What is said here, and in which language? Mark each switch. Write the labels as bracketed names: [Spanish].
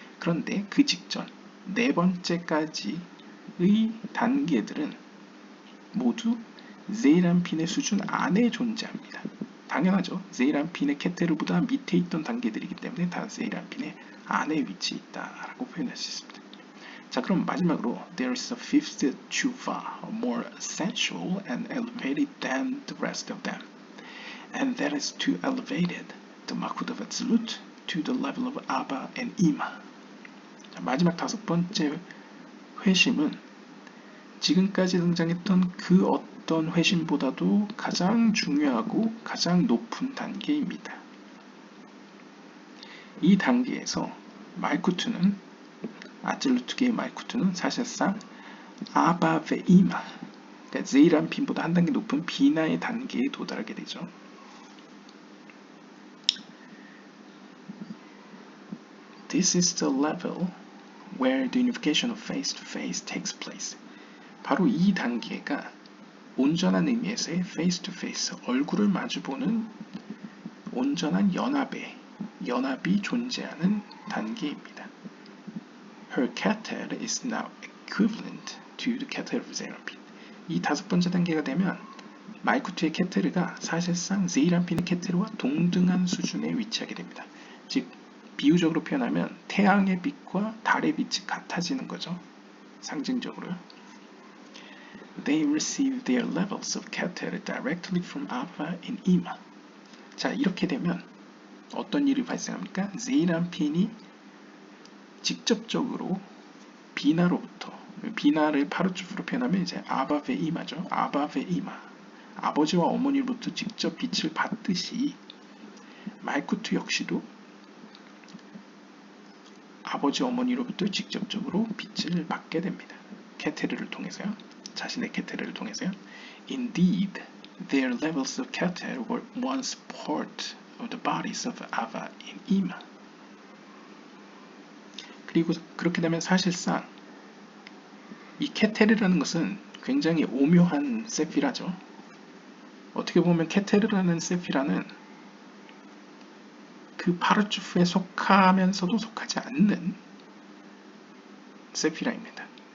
[Korean] 그런데 그 직전 4번째까지의 단계들은 모두 제이란핀의 수준 안에 존재합니다. 당연하죠. 제이란핀의 케테르보다 밑에 있던 단계들이기 때문에 다 제이란핀의 안에 위치해 있다라고 표현할 수 있습니다. 자, 그럼 마지막으로 [English] there is a fifth tshuva, more essential and elevated than the rest of them, and that is to elevate the Malkut of Atzilut to the level of Abba and Ima. [Korean] 자, 마지막 5번째 회심은 지금까지 등장했던 그 어떤 회심보다도 가장 중요하고 가장 높은 단계입니다. 이 단계에서 말쿠트는 아찔루트계의 말쿠트는 사실상 아바 베 이마, 그러니까 제이란핀보다 한 단계 높은 비나의 단계에 도달하게 되죠. [English] This is the level where the unification of face-to-face takes place. [Korean] 바로 이 단계가 온전한 의미에서의 face-to-face, 얼굴을 마주보는 온전한 연합이 존재하는 단계입니다. [English] Her keter is now equivalent to the keter of 제이란핀. [Korean] 이 5번째 단계가 되면 말쿠트의 케테르가 사실상 제이란핀의 케테르와 동등한 수준에 위치하게 됩니다. 즉 비유적으로 표현하면 태양의 빛과 달의 빛이 같아지는 거죠. 상징적으로요. [English] They receive their levels of keter directly from Abba and Ima. [Korean] 자, 이렇게 되면 어떤 일이 발생합니까? 제이란핀이 직접적으로 비나로부터, 비나를 파르츠프로 표현하면 이제 아바베 이마죠. 아바베 이마. 아버지와 어머니로부터 직접 빛을 받듯이 말쿠트 역시도 아버지 어머니로부터 직접적으로 빛을 받게 됩니다. 케테르를 통해서요. 자신의 케테르를 통해서요. [English] Indeed, their levels of keter were once part of the bodies of Ava and Ima. [Korean] 그리고 그렇게 되면 사실상 이 케테르라는 것은 굉장히 오묘한 세피라죠. 어떻게 보면 케테르라는 세피라는 그 파르츠프에 속하면서도 속하지 않는 세피라입니다.